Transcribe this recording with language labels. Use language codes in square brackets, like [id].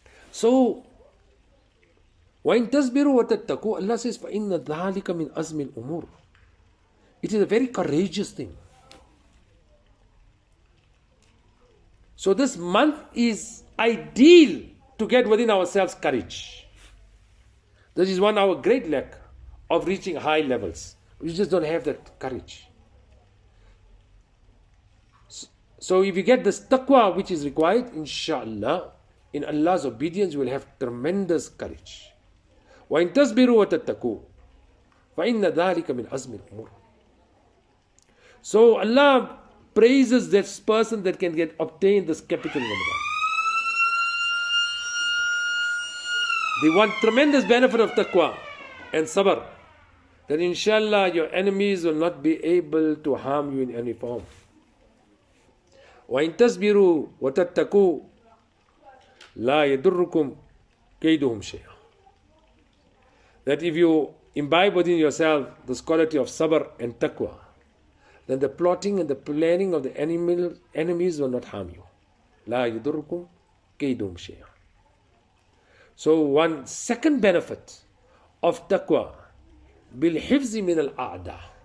[ar] So, وَإِن تَصْبِرُوا وَتَتَّقُوا, [en] Allah says, [ar] فَإِنَّ ذَلِكَ مِنْ أَزْمِ الْأُمُورِ. [en] It is a very courageous thing. So this month is ideal to get within ourselves courage. This is one our great lack of reaching high levels. We just don't have that courage. So if you get this taqwa which is required, inshallah, in Allah's obedience you will have tremendous courage. [ar] وَإِن تَصْبِرُوا وَتَتَّقُوا فَإِنَّ ذَلِكَ مِنْ أَزْمِ الْأُمُورِ. [en] So Allah praises that person that can obtain this capital in Ramadan. They want tremendous benefit of taqwa and sabr, that inshallah your enemies will not be able to harm you in any form. [ar] وَإِن تَصْبِرُوا وَتَتَّقُوا لَا يَضُرُّكُمْ كَيْدُهُمْ شَيْئًا. [en] That if you imbibe within yourself this quality of sabr and taqwa, then the plotting and the planning of the enemies will not harm you. [ar] La yudurrukum kaydum shay'a. [en] So one second benefit of taqwa, [ar] bil hifzi min al a'da.